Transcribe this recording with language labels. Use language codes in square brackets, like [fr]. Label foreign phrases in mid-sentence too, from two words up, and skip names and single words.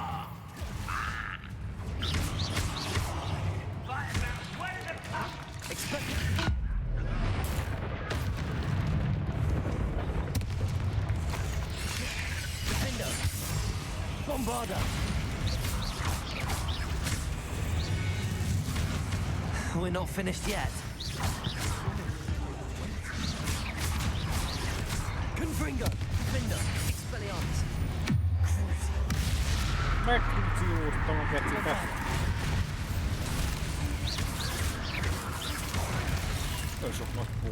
[en] Defendo! Bombarda! We're not finished yet. Confringo! Defendo! Expelliarmus! [hu] Megkrucióztam a geciket. Nagyon sok nagy pó.